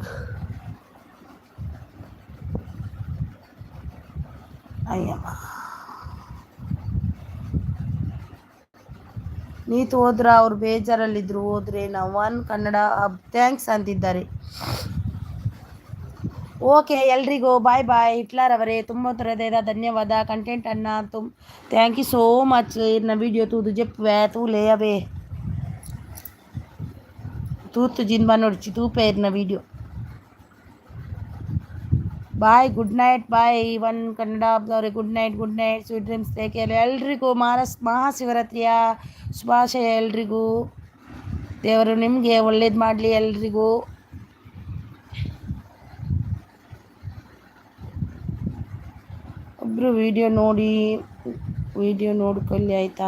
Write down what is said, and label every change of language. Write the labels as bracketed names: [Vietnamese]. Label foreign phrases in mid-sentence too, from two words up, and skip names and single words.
[Kannada] ಅಯ್ಯಮ್ಮ, ನೀತು ಹೋದ್ರ ಅವ್ರು ಬೇಜಾರಲ್ಲಿದ್ರು. ಹೋದ್ರೆ ನಾವು ಒನ್ ಕನ್ನಡ ಥ್ಯಾಂಕ್ಸ್ ಅಂತಿದ್ದಾರೆ. ಓಕೆ, ಎಲ್ರಿಗೂ [English] bye bye. [Kannada] ಹಿಟ್ಲರ್ ಅವರೇ ತುಂಬ ಹೃದಯದ ಧನ್ಯವಾದ. ಕಂಟೆಂಟ್ [English] thank you so much. [Tulu] ಇನ್ನ ವಿಡಿಯೋ ತೂದು ಜೆಪ್ಪೆ ತೂಲೆ ಅವೇ ತೂತು ಜಿನ್ಬಾ ನೋಡಿಚಿ ತೂಪೆ ಇರ್ನ ವಿಡಿಯೋ. [English] bye, good night, bye. [Kannada] ಒನ್ ಕನ್ನಡ ಅವರೇ [English] good night sweet dreams. [Kannada] ಕೇಳಿ ಎಲ್ರಿಗೂ ಮಹಾಶಿವರಾತ್ರಿಯ ಶುಭಾಶಯ ಎಲ್ರಿಗೂ. ದೇವರು ನಿಮಗೆ ಒಳ್ಳೇದು ಮಾಡಲಿ ಎಲ್ರಿಗೂ. ಒಬ್ಬರು ವಿಡಿಯೋ ನೋಡಿಕೊಳ್ಳಿ ಆಯಿತಾ?